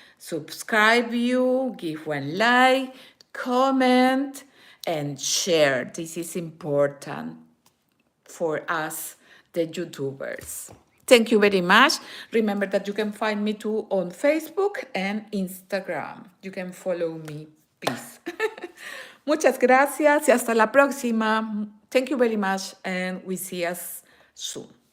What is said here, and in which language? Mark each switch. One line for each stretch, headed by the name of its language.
English: Subscribe you, give one like, comment, and share. This is important for us, the YouTubers. Thank you very much. Remember that you can find me too on Facebook and Instagram. You can follow me, please.
Spanish: Muchas gracias y hasta la próxima.
English: Thank you very much and we see us soon.